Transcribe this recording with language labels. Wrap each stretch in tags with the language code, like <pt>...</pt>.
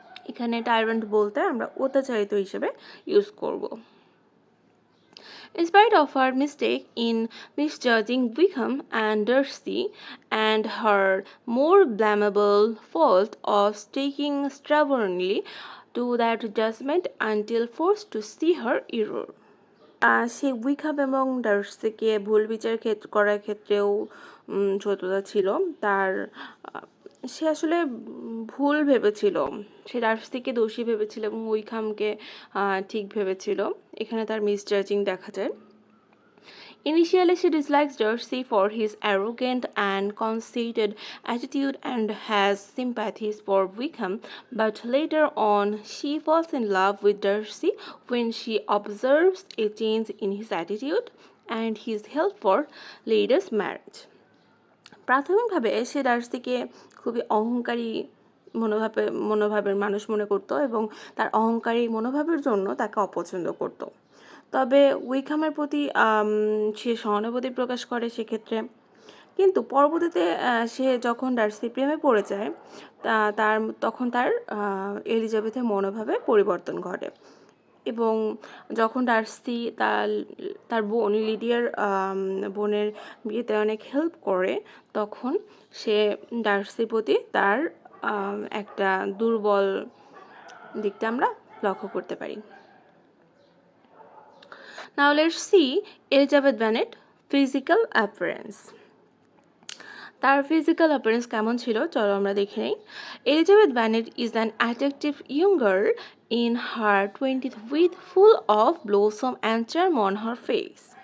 <bn>এখানে টাইরান্ট বলতে আমরা অত্যাচারিত হিসেবে ইউজ করব।</bn> <en>In spite of her mistake in misjudging Wickham and Darcy and her more blamable fault of sticking stubbornly to that judgment until forced to see her error.</en> <bn>সে উইকহাম এবং ডার্সিকে ভুল বিচার করার ক্ষেত্রেও সততা ছিল। তার সে আসলে ভুল ভেবেছিল, সে ডার্সিকে দোষী ভেবেছিল এবং উইকহামকে ঠিক ভেবেছিল। এখানে তার মিসজাজিং দেখা যায়।</bn> <en>Initially, she dislikes Darcy for his arrogant and conceited attitude and has sympathies for Wickham, but later on, she falls in love with Darcy when she observes a change in his attitude and his help for Lady's marriage.</en> <bn>প্রাথমিকভাবে সে ডার্সিকে খুবই অহংকারী মনোভাবের মানুষ মনে করত এবং তার অহংকারী মনোভাবের জন্য তাকে অপছন্দ করত। তবে উইকহামের প্রতি সে সহানুভূতি প্রকাশ করে সেক্ষেত্রে। কিন্তু পরবর্তীতে সে যখন ডার্সির প্রেমে পড়ে যায় তখন তার এলিজাবেথের মনোভাবে পরিবর্তন ঘটে এবং যখন ডার্সি তার বোন লিডিয়ার বোনের বিয়েতে অনেক হেল্প করে তখন সে ডার্সির প্রতি তার একটা দুর্বল দিকটা আমরা লক্ষ্য করতে পারি।</bn> <en>Now let's see Elizabeth Bennet physical appearance.</en> <bn>তার ফিজিক্যাল অ্যাপিয়ারেন্স কেমন ছিল চলো আমরা দেখে নিই।</bn> <en>Elizabeth Bennet is an attractive young girl in her 20th with full of blossom and charm on her face.</en>